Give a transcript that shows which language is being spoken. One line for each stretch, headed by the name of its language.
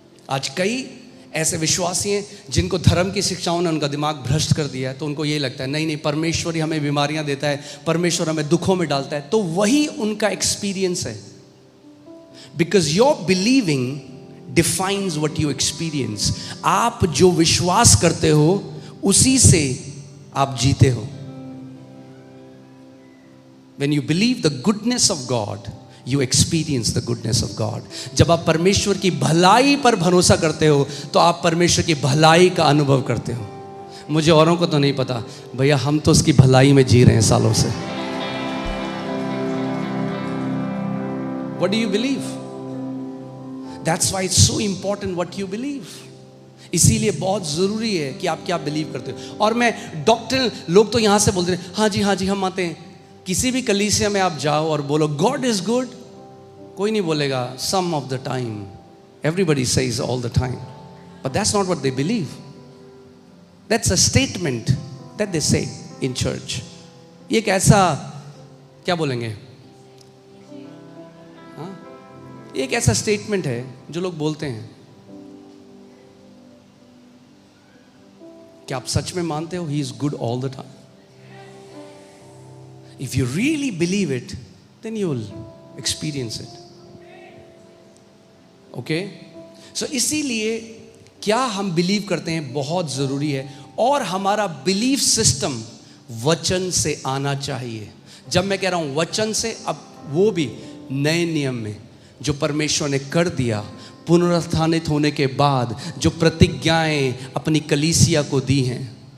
Hindi: आज कई ऐसे विश्वासी हैं जिनको धर्म की शिक्षाओं ने उनका दिमाग भ्रष्ट कर दिया है, तो उनको ये लगता है नहीं नहीं परमेश्वर ही हमें बीमारियां देता है, परमेश्वर हमें दुखों में डालता है, तो वही उनका एक्सपीरियंस है।
English: Because your believing defines what you experience.
Hindi: आप जो विश्वास करते हो उसी से आप जीते हो।
English: When you believe the goodness of God, you experience the goodness of God.
Hindi: जब आप परमेश्वर की भलाई पर भरोसा करते हो तो आप परमेश्वर की भलाई का अनुभव करते हो। मुझे औरों को तो नहीं पता भैया, हम तो उसकी भलाई में जी रहे हैं सालों से।
English: What do you believe? That's why it's so important what you believe.
Hindi: इसीलिए बहुत जरूरी है कि आप क्या बिलीव करते हो। और मैं डॉक्टर, लोग तो यहां से बोलते हैं हाँ जी हम मानते हैं। किसी भी कलीसिया में आप जाओ और बोलो
English: God is good,
Hindi: कोई नहीं बोलेगा
English: Some of the time, everybody says all the time, but that's not what they believe. That's a statement that they say in church.
Hindi: ये एक ऐसा, क्या बोलेंगे, हाँ, एक ऐसा स्टेटमेंट है जो लोग बोलते हैं। क्या आप सच में मानते हो
English: He is good all the time? If you really believe it, then you will experience it. Okay?
Hindi: So इसीलिए क्या हम बिलीव करते हैं बहुत जरूरी है, और हमारा बिलीफ सिस्टम वचन से आना चाहिए। जब मैं कह रहा हूं वचन से, अब वो भी नए नियम में जो परमेश्वर ने कर दिया, पुनरुत्थानित होने के बाद जो प्रतिज्ञाएं अपनी कलीसिया को दी हैं।